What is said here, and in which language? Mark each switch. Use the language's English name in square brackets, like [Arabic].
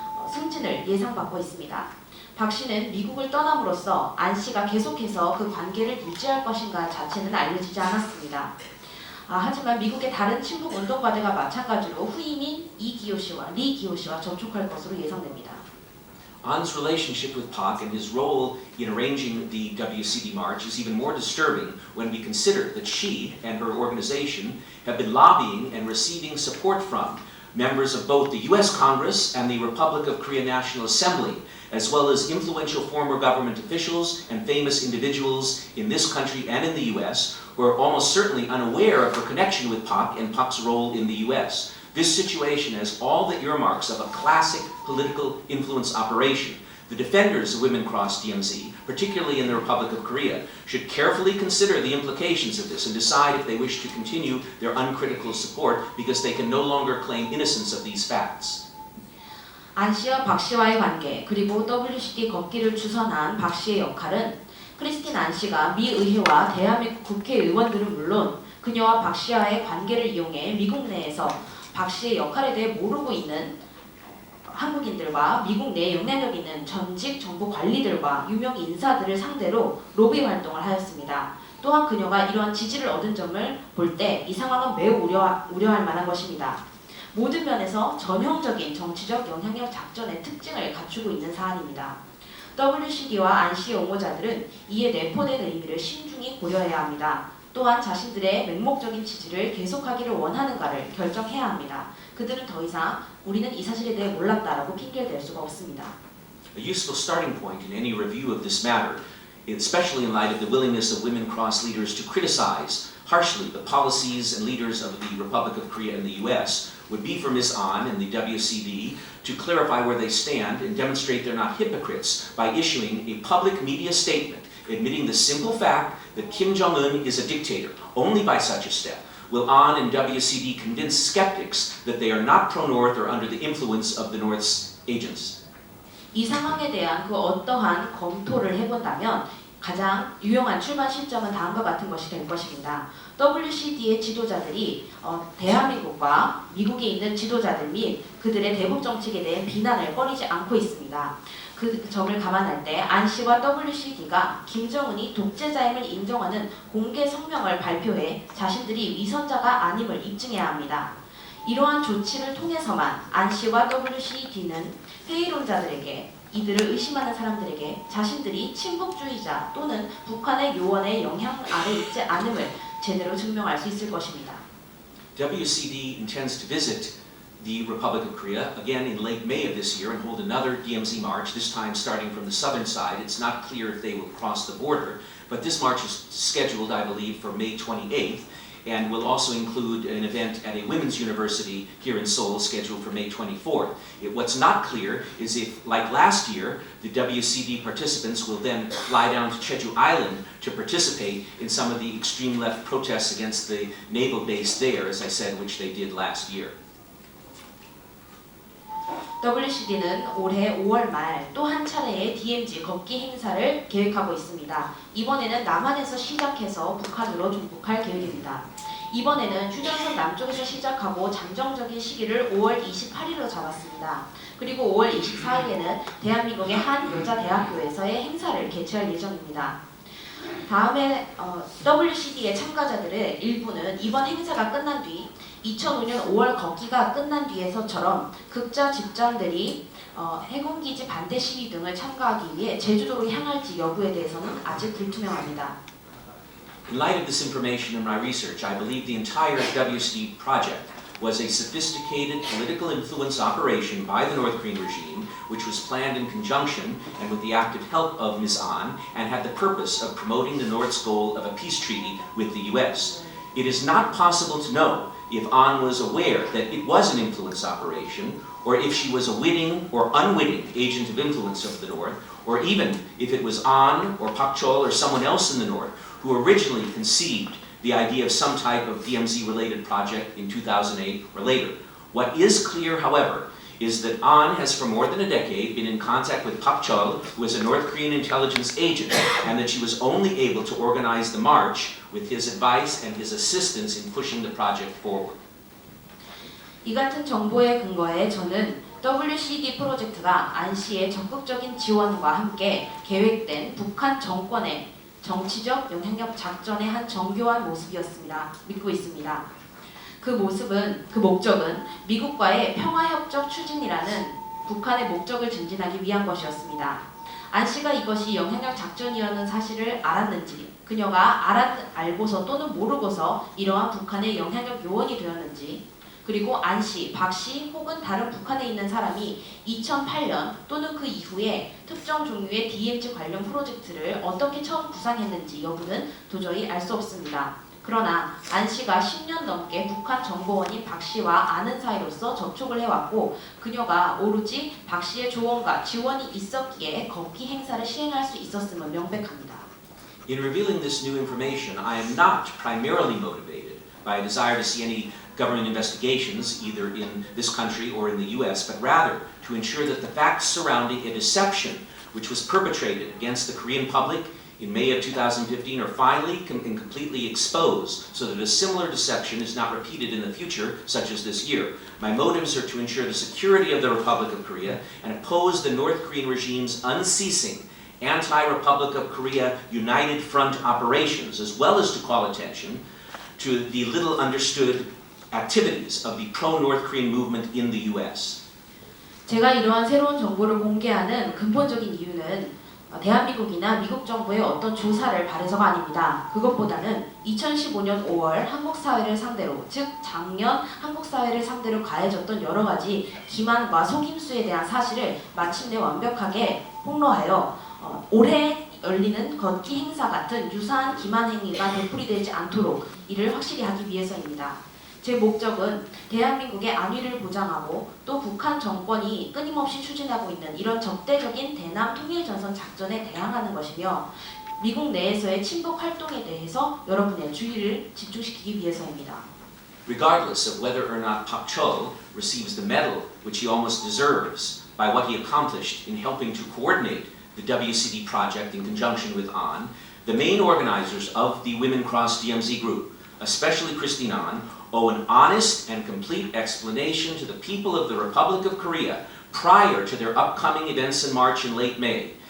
[Korean] 승진을 예상받고 있습니다. 박 씨는 미국을 떠남으로써 안 씨가 계속해서 그 관계를 유지할 것인가 자체는 알려지지 않았습니다. 하지만 미국의 다른 친북 운동가들과 마찬가지로 후임인 이기호 씨와 리 기호 씨와 접촉할 것으로 예상됩니다. [English] An's relationship with Pak and his role in arranging the WCD march is even more disturbing when we consider that she and her organization have been lobbying and receiving support from members of both the US Congress and the Republic of Korea National Assembly, as well as influential former government officials and famous individuals in this country and in the US who are almost certainly unaware of her connection with Pak and Pak's role in the US. This situation has all the earmarks of a classic political influence operation. The defenders of WiminKrossDmz, particularly in the Republic of Korea, should carefully consider the implications of this and decide if they wish to continue their uncritical support because they can no longer claim innocence of these facts. [Korean] 안 씨와 박 씨와의 관계 그리고 WCD 걷기를 주선한 박 씨의 역할은 크리스틴 안 씨가 미 의회와 대한민국 국회의원들은 물론 그녀와 박 씨와의 관계를 이용해 미국 내에서 박 씨의 역할에 대해 모르고 있는 한국인들과 미국 내에 영향력 있는 전직 정부 관리들과 유명 인사들을 상대로 로비 활동을 하였습니다. 또한 그녀가 이러한 지지를 얻은 점을 볼 때 이 상황은 매우 우려할 만한 것입니다. 모든 면에서 전형적인 정치적 영향력 작전의 특징을 갖추고 있는 사안입니다. WCD와 안 씨의 옹호자들은 이에 내포된 의미를 신중히 고려해야 합니다. 또한 자신들의 맹목적인 지지를 계속하기를 원하는가를 결정해야 합니다. 그들은 더 이상 우리는 이 사실에 대해 몰랐다라고 핑계를 댈 수가 없습니다. [English] A useful starting point in any review of this matter, especially in light of the willingness of WiminKross leaders to criticize harshly the policies and leaders of the Republic of Korea and the US, would be for Ms. An and the WCD to clarify where they stand and demonstrate they're not hypocrites by issuing a public media statement admitting the simple fact that Kim Jong-un is a dictator. Only by such a step will An and WCD convince skeptics that they are not pro-North or under the influence of the North's agents. [Korean] 이 상황에 대한 그 어떠한 검토를 해본다면 가장 유용한 출발 시점은 다음과 같은 것이 될 것입니다. WCD의 지도자들이 대한민국과 미국에 있는 지도자들 및 그들의 대북 정책에 대한 비난을 꺼리지 않고 있습니다. 그 점을 감안할 때 안 씨와 WCD가 김정은이 독재자임을 인정하는 공개 성명을 발표해 자신들이 위선자가 아님을 입증해야 합니다. 이러한 조치를 통해서만 안 씨와 WCD는 회의론자들에게 이들을 의심하는 사람들에게 자신들이 친북주의자 또는 북한의 요원의 영향 아래 있지 않음을 제대로 증명할 수 있을 것입니다. [English] WCD intends to visit the Republic of Korea again in late May of this year and hold another DMZ march, this time starting from the southern side. It's not clear if they will cross the border, but this march is scheduled, I believe, for May 28th. And will also include an event at a women's university here in Seoul scheduled for May 24th. What's not clear is if, like last year, the WCD participants will then fly down to Jeju Island to participate in some of the extreme left protests against the naval base there, as I said, which they did last year. [Korean] WCD는 올해 5월 말 또 한 차례의 DMZ 걷기 행사를 계획하고 있습니다. 이번에는 남한에서 시작해서 북한으로 종국할 계획입니다. 이번에는 휴전선 남쪽에서 시작하고 잠정적인 시기를 5월 28일로 잡았습니다. 그리고 5월 24일에는 대한민국의 한 여자대학교에서의 행사를 개최할 예정입니다. 다음에 WCD의 참가자들의 일부는 이번 행사가 끝난 뒤 2005년 5월 걷기가 끝난 뒤에서처럼 극자 집단들이 해군기지 반대 시위 등을 참가하기 위해 제주도로 향할지 여부에 대해서는 아직 불투명합니다. [English] In light of this information and my research, I believe the entire WCD project was a sophisticated political influence operation by the North Korean regime, which was planned in conjunction and with the active help of Ms. An, and had the purpose of promoting the North's goal of a peace treaty with the US. It is not possible to know if An was aware that it was an influence operation, or if she was a witting or unwitting agent of influence of the North, or even if it was An or Pak Chol or someone else in the North who originally conceived the idea of some type of DMZ-related project in 2008 or later. What is clear, however, is that An has for more than a decade been in contact with Pak Chol, who is a North Korean intelligence agent, and that she was only able to organize the march with his advice and his assistance in pushing the project forward. [Korean] 이 같은 정보에 근거해 저는 WCD 프로젝트가 안 씨의 적극적인 지원과 함께 계획된 북한 정권의 정치적 영향력 작전의 한 정교한 모습이었습니다. 믿고 있습니다. 그 목적은 미국과의 평화협정 추진이라는 북한의 목적을 증진하기 위한 것이었습니다. 안 씨가 이것이 영향력 작전이었는 사실을 알았는지, 그녀가 알고서 또는 모르고서 이러한 북한의 영향력 요원이 되었는지, 그리고 안 씨, 박 씨 혹은 다른 북한에 있는 사람이 2008년 또는 그 이후에 특정 종류의 DMZ 관련 프로젝트를 어떻게 처음 구상했는지 여부는 도저히 알 수 없습니다. 그러나 안 씨가 10년 넘게 북한 정보원인 박 씨와 아는 사이로서 접촉을 해왔고 그녀가 오로지 박 씨의 조언과 지원이 있었기에 걷기 행사를 시행할 수 있었음은 명백합니다. [English] In revealing this new information, I am not primarily motivated by a desire to see any government investigations either in this country or in the US, but rather to ensure that the facts surrounding a deception which was perpetrated against the Korean public in May of 2015 are finally and completely exposed so that a similar deception is not repeated in the future, such as this year. My motives are to ensure the security of the Republic of Korea and oppose the North Korean regime's unceasing anti-Republic of Korea United Front operations, as well as to call attention to the little understood activities of the pro-North Korean movement in the US. [Korean] 제가 이러한 새로운 정보를 공개하는 근본적인 이유는 대한민국이나 미국 정부의 어떤 조사를 바래서가 아닙니다. 그것보다는 2015년 5월 한국 사회를 상대로, 즉 작년 한국 사회를 상대로 가해졌던 여러 가지 기만과 속임수에 대한 사실을 마침내 완벽하게 폭로하여 올해 열리는 걷기 행사 같은 유사한 기만 행위가 되풀이되지 않도록 이를 확실히 하기 위해서입니다. 제 목적은 대한민국의 안위를 보장하고 또 북한 정권이 끊임없이 추진하고 있는 이런 적대적인 대남 통일전선 작전에 대항하는 것이며 미국 내에서의 친북 활동에 대해서 여러분의 주의를 집중시키기 위해서입니다. [English] Regardless of whether or not Pak Cho receives the medal which he almost deserves by what he accomplished in helping to coordinate the WCD project in conjunction with An, the main organizers of the WiminKrossDmz group, especially Christine An, owe an honest and complete explanation to the people of the Republic of Korea prior to their upcoming events in March and late May.